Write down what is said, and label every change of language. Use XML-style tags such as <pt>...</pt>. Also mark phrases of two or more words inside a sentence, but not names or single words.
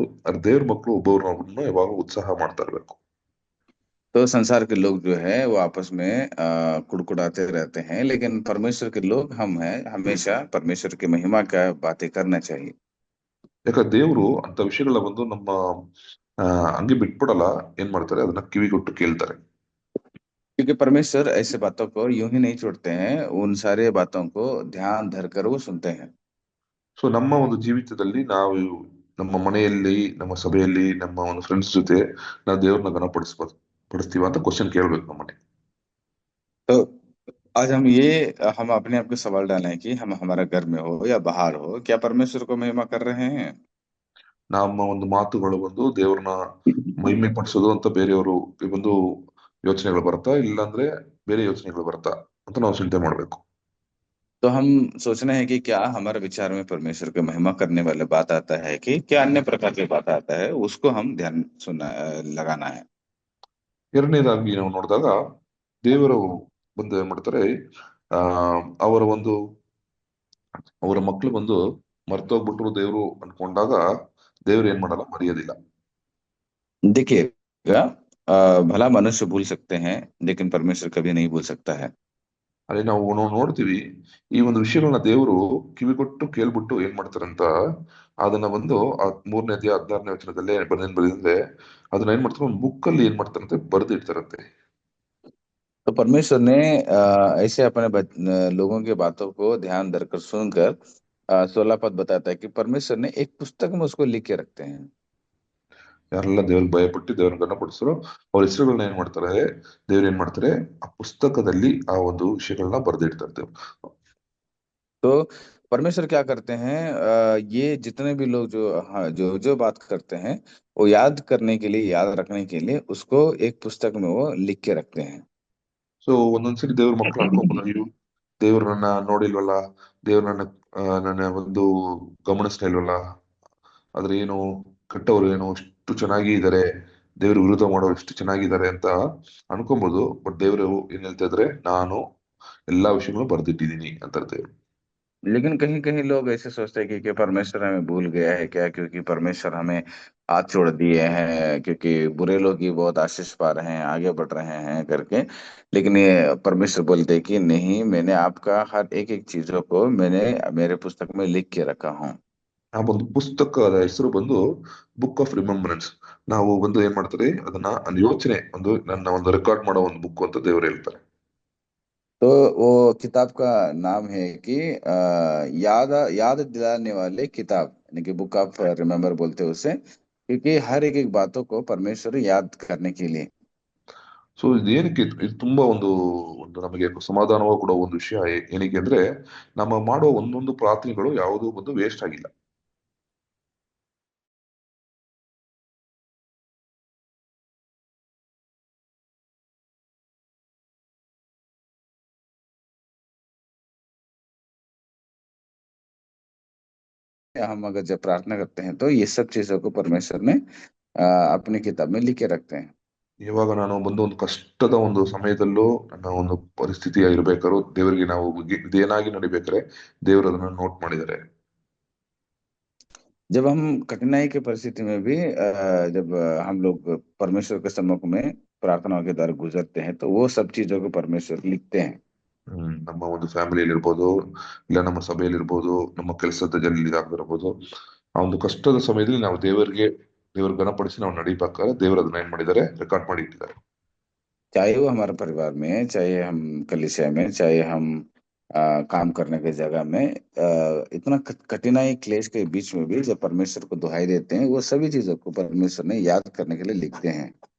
<kn>ಆದ್ರೆ ದೇವ್ರ ಮಕ್ಕಳು ಒಬ್ಬರನ್ನ ಯಾವಾಗ ಉತ್ಸಾಹ ಮಾಡ್ತಾ ಇರ್ಬೇಕು.</kn> <hi>तो संसार के लोग जो है वो आपस में कुड़कुड़ाते रहते हैं, लेकिन परमेश्वर के लोग हम हैं, हमेशा परमेश्वर की महिमा का बातें करना चाहिए।</hi> <kn>ಯಾಕಂದ್ರೆ ದೇವ್ರು ಅಂತ ವಿಷಯಗಳ ಬಂದು ನಮ್ಮ ಆ ಹಂಗೆ ಬಿಟ್ಬಿಡಲ್ಲ. ಏನ್ ಮಾಡ್ತಾರೆ, ಅದನ್ನ ಕಿವಿಗೊಟ್ಟು ಕೇಳ್ತಾರೆ.</kn> <hi>क्योंकि परमेश्वर ऐसे बातों को यूं ही नहीं छोड़ते हैं, उन सारे बातों को ध्यान धर कर वो सुनते हैं।</hi> <kn>ಸೊ ನಮ್ಮ ಒಂದು ಜೀವಿತದಲ್ಲಿ ನಾವು ನಮ್ಮ ಮನೆಯಲ್ಲಿ, ನಮ್ಮ ಸಭೆಯಲ್ಲಿ, ನಮ್ಮ ಒಂದು ಫ್ರೆಂಡ್ಸ್ ಜೊತೆ ನಾವು ದೇವ್ರನ್ನ ಪಡಿಸ್ತೀವ ಅಂತ ಕ್ವಶನ್ ಕೇಳ್ಬೇಕು ನಮ್ಮನೆ.</kn> <hi>तो आज हम अपने आप को सवाल डालें कि हम हमारा घर में हो या बाहर हो, क्या परमेश्वर को महिमा कर रहे हैं।</hi> <kn>ನಮ್ಮ ಒಂದು ಮಾತುಗಳು ಬಂದು ದೇವ್ರನ್ನ ಮಹಿಮೆ ಪಡಿಸೋದು ಅಂತ ಬೇರೆಯವರು ಬಂದು ಯೋಚನೆಗಳು ಬರ್ತಾ, ಇಲ್ಲಾಂದ್ರೆ ಬೇರೆ ಯೋಚನೆಗಳು ಬರ್ತಾ ಅಂತ ನಾವು ಚಿಂತೆ ಮಾಡ್ಬೇಕು.</kn> <hi>तो हम सोचना है कि क्या हमारे विचार में परमेश्वर की महिमा करने वाले बात आता है कि क्या अन्य प्रकार की बात आता है, उसको हम ध्यान लगाना है।</hi> <kn>ಎರಡನೇದಾಗಿ ನಾವು ನೋಡಿದಾಗ, ದೇವರು ಬಂದು ಏನ್ ಮಾಡ್ತಾರೆ, ಆ ಅವರ ಒಂದು ಅವರ ಮಕ್ಳು ಬಂದು ಮರ್ತೋಗ್ಬಿಟ್ರು ದೇವ್ರು ಅನ್ಕೊಂಡಾಗ ದೇವ್ರು ಏನ್ ಮಾಡಲ್ಲ, ಮರೆಯೋದಿಲ್ಲ.</kn> <hi>देखिएगा, भला मनुष्य भूल सकते हैं, लेकिन परमेश्वर कभी नहीं भूल सकता है।</hi> <kn>ಅಲ್ಲಿ ನಾವು ನೋಡ್ತೀವಿ, ಈ ಒಂದು ವಿಷಯಗಳನ್ನ ದೇವರು ಕಿವಿಗೊಟ್ಟು ಕೇಳ್ಬಿಟ್ಟು ಏನ್ ಮಾಡ್ತಾರಂತ, ಅದನ್ನ ಬಂದು 3ನೇ ಅಧ್ಯಾಯ 16ನೇ ವಚನದಲ್ಲೇ ಬರೆದಿಂದ್ರೆ, ಅದನ್ನ ಏನ್ ಮಾಡ್ತಾರೆ, ಒಂದು ಬುಕ್ ಅಲ್ಲಿ ಏನ್ ಮಾಡ್ತಾರಂತೆ, ಬರ್ದಿಡ್ತಾರಂತೆ.</kn> <hi>तो परमेश्वर ने ऐसे अपने लोगों की बातों को ध्यान धरकर सुनकर 16 पद बताता है कि परमेश्वर ने एक पुस्तक में उसको लिख के रखते हैं।</hi> <kn>ಯಾರೆಲ್ಲ ದೇವ್ರಿಗೆ ಭಯಪಟ್ಟು ದೇವ್ರನ್ನ ಗಣಪಡಿಸ್ತಾರೋ ಅವ್ರ ಹೆಸರುಗಳನ್ನ ಏನ್ ಮಾಡ್ತಾರೆ, ದೇವ್ರು ಏನ್ ಮಾಡ್ತಾರೆ, ಆ ಪುಸ್ತಕದಲ್ಲಿ ಆ ಒಂದು ವಿಷಯಗಳನ್ನ ಬರ್ದಿಡ್ತಾರೆ ದೇವ್ರು.</kn> <hi>तो परमेश्वर क्या करते हैं, ये जितने भी लोग जो, हाँ, जो जो बात करते हैं वो याद करने के लिए, याद रखने के लिए उसको एक पुस्तक में वो लिख के रखते हैं।</hi> <kn>ಸೊ ಒಂದೊಂದ್ಸರಿ ದೇವ್ರ ಮಕ್ಳು ಅನ್ಕೋಬಹುದು, ಅಯ್ಯೋ ದೇವ್ರು ನನ್ನ ನೋಡಿಲ್ವಲ್ಲ, ದೇವ್ರು ನನ್ನ ಒಂದು ಗಮನಿಸ್ತಾ ಇಲ್ವಲ್ಲ, ಆದ್ರೆ ಏನು ಕೆಟ್ಟವರು ಏನು ಎಷ್ಟು ಚೆನ್ನಾಗಿ ಇದ್ದಾರೆ, ದೇವ್ರ ವಿರೋಧ ಮಾಡೋರು ಎಷ್ಟು ಚೆನ್ನಾಗಿದ್ದಾರೆ ಅಂತ ಅನ್ಕೊಬಹುದು. ಬಟ್ ದೇವ್ರು ಏನ್ ಹೇಳ್ತಾ ಇದ್ರೆ, ನಾನು ಎಲ್ಲಾ ವಿಷಯಗಳು ಬರ್ದಿಟ್ಟಿದೀನಿ ಅಂತಾರೆ ದೇವ್ರು.</kn> <hi>लेकिन कहीं कहीं लोग ऐसे सोचते हैं कि परमेश्वर हमें भूल गया है क्या, क्योंकि परमेश्वर हमें हाथ छोड़ दिए हैं, क्योंकि बुरे लोग ही बहुत आशीष पा रहे हैं, आगे बढ़ रहे हैं करके। लेकिन ये परमेश्वर बोलते हैं कि नहीं, मैंने आपका हर एक एक चीजों को मैंने मेरे पुस्तक में लिख के रखा हूँ।</hi> <kn>ಆ ಒಂದು पुस्तಕದ ಹೆಸರು ಬಂದು</kn> <en>book of remembrance.</en> <kn>ನಾವು ಬಂದು ಏನ್ ಮಾಡ್ತಾರೆ, ಅದನ್ನ ಒಂದು ಯೋಚನೆ, ಒಂದು ನನ್ನ ಒಂದು ರೆಕಾರ್ಡ್ ಮಾಡೋ ಒಂದು ಬುಕ್ ಅಂತ ದೇವ್ರು ಹೇಳ್ತಾರೆ.</kn> <hi>तो वो किताब का नाम है कि याद याद दिलाने वाले किताब, यानी कि</hi> <en>book of remember</en> <hi>बोलते हैं उसे, क्योंकि हर एक एक बातों को परमेश्वर याद करने के लिए।</hi> <kn>ಸೊ ಇದೇನಕ್ಕೆ ಇದು ತುಂಬಾ ಒಂದು ಒಂದು ನಮಗೆ ಸಮಾಧಾನವಾಗಿ ಕೊಡೋ ಒಂದು ವಿಷಯ. ಏನಕ್ಕೆ ಅಂದ್ರೆ, ನಮ್ಮ ಮಾಡೋ ಒಂದೊಂದು ಪ್ರಾರ್ಥನೆಗಳು ಯಾವುದೂ ಒಂದು ವೇಸ್ಟ್ ಆಗಿಲ್ಲ.</kn> <hi>हम अगर जब प्रार्थना करते हैं तो ये सब चीजों को परमेश्वर ने अपनी किताब में लिख के रखते हैं।</hi> <kn>ಇವಾಗ ನಾನು ಬಂದು ಒಂದು ಕಷ್ಟದ ಒಂದು समयದಲ್ಲೂ ನನ್ನ ಒಂದು ಪರಿಸ್ಥಿತಿ ಇರ್ಬೇಕಾದ್ರು ದೇವರಿಗೆ ನಾವು ಇದೇನಾಗಿ ನಡಿಬೇಕಾದ್ರೆ ದೇವರು ಅದನ್ನ ನೋಟ್ ಮಾಡಿದ್ದಾರೆ.</kn> <hi>जब हम कठिनाई की परिस्थिति में भी जब हम लोग परमेश्वर के सम्मुख में प्रार्थनाओं के द्वारा गुजरते हैं तो वो सब चीजों को परमेश्वर लिखते हैं।</hi> <kn>ನಮ್ಮ ಒಂದು ಫ್ಯಾಮಿಲಿಯಲ್ಲಿ ಇರ್ಬೋದು, ಇಲ್ಲ ನಮ್ಮ ಸಭೆಯಲ್ಲಿ ಇರ್ಬೋದು, ನಮ್ಮ ಕೆಲಸದ ಜಲ್ಲಿ ಇದಾಗಿರ್ಬೋದು, ಆ ಒಂದು ಕಷ್ಟದ ಸಮಯದಲ್ಲಿ ನಾವು ದೇವರ ಗಣಪಡಿಸಿ ನಾವು ನಡಿಬೇಕಾದ್ರೆ ದೇವರು ಅದನ್ನ ಏನ್ ಮಾಡಿದ್ದಾರೆ, ರೆಕಾರ್ಡ್ ಮಾಡಿ ಇಟ್ಟಿದ್ದಾರೆ.</kn> <hi>चाहे वो हमारे परिवार में, चाहे हम कलीसिया में, चाहे हम काम करने की जगह में, इतना कठिनाई क्लेश के बीच में भी जब परमेश्वर को दुहाई देते हैं, वो सभी चीजों को परमेश्वर ने याद करने के लिए लिखते हैं।</hi>